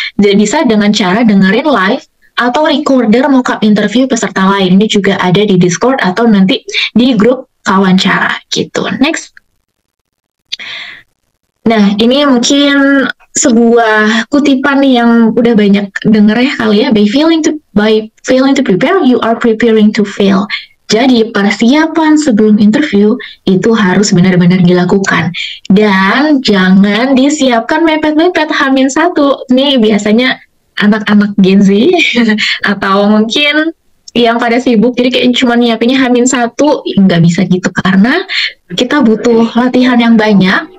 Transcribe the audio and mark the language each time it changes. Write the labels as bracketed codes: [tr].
[id] Jadi bisa dengan cara dengerin live atau recorder mock-up interview peserta lain. Ini juga ada di Discord atau nanti di grup kawancara gitu. Next. Nah, ini mungkin sebuah kutipan yang udah banyak denger ya kali ya. [en] By failing to prepare, you are preparing to fail. [id] Jadi persiapan sebelum interview itu harus benar-benar dilakukan. Dan jangan disiapkan mepet-mepet H-1. Nih biasanya anak-anak Gen Z atau mungkin yang pada sibuk, jadi kayak cuma nyiapinnya H-1, nggak bisa gitu, karena kita butuh latihan yang banyak.